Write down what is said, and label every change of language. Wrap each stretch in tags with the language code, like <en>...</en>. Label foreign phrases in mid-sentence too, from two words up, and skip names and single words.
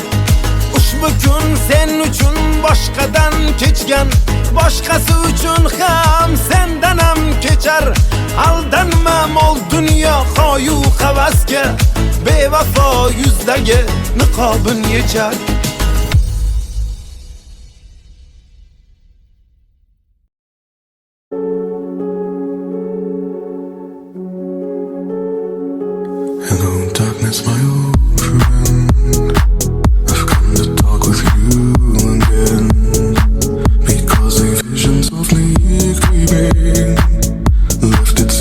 <uz>Ushbu kun sen uchun boshqadan kechgan, boshqasi uchun ham sendan ham kechar. Aldanma mol dunyo qo'yu havasga, bevafo yuzdagi niqobin yechar.</uz> <en>Hello, darkness, my old friend. I've come to talk with you again, because a vision softly creeping left</en>